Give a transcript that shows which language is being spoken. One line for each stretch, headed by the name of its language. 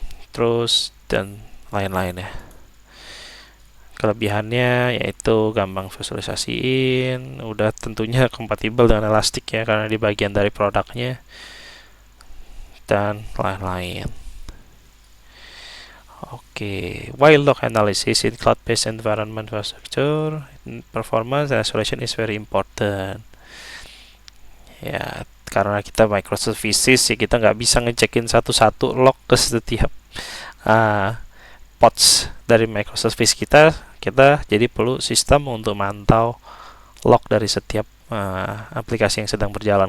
Indonesian: Terus dan lain-lain ya. Kelebihannya yaitu gampang visualisasiin, udah tentunya kompatibel dengan Elastic ya karena di bagian dari produknya, dan lain-lain.
English: Oke, while log analysis in cloud-based environment infrastructure, performance and isolation is very important.
Indonesian: Ya, karena kita microservices ya, kita nggak bisa ngecekin satu-satu log ke setiap pods dari microservice kita jadi perlu sistem untuk mantau log dari setiap aplikasi yang sedang berjalan.